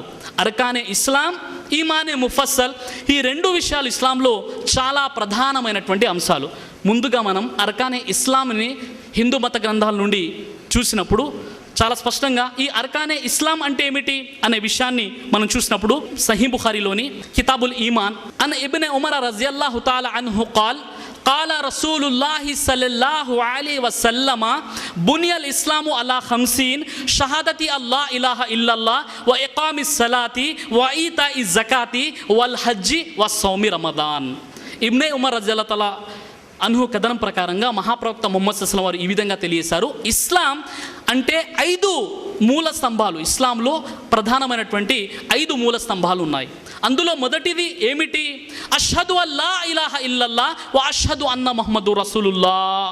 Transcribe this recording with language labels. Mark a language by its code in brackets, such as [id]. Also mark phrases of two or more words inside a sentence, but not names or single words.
[te] అర్కానే ఇస్లాం, ఈమానే ముఫస్సల్, ఈ 2 విషయాలు ఇస్లాంలో చాలా ప్రధానమైనటువంటి అంశాలు. ముందుగా మనం అర్కానే ఇస్లాంని హిందూ మత గ్రంథాల నుండి చూసినప్పుడు చాలా స్పష్టంగా ఈ అర్కానే ఇస్లాం అంటే ఏమిటి అనే విషయాన్ని మనం చూసినప్పుడు, సహీహ్ బుఖారీలోని కితాబుల్ ఈమాన్ [ar] عن ابن عمر رضي الله تعالى عنه قال قال رسول الله صلى الله عليه وسلم بني الإسلام على 50 شهادة الله إله إلا الله وإقام الصلاة وإيتاء الزكاة والحج وصوم رمضان. [te] ఇబ్నే ఉమర్ [ar] رضي الله تعالى عنه [te] కథనం ప్రకారంగా మహాప్రవక్త ముహమ్మద్ [ar] صلى الله عليه وسلم [te] వారు ఈ విధంగా తెలియజేశారు, ఇస్లాం అంటే 5 మూల స్తంభాలు. ఇస్లాంలో ప్రధానమైనటువంటి 5 మూల స్తంభాలు ఉన్నాయి. అందులో మొదటిది ఏమిటి? [ar] أشهد أن لا إله إلا الله وأشهد أن محمدا رسول الله.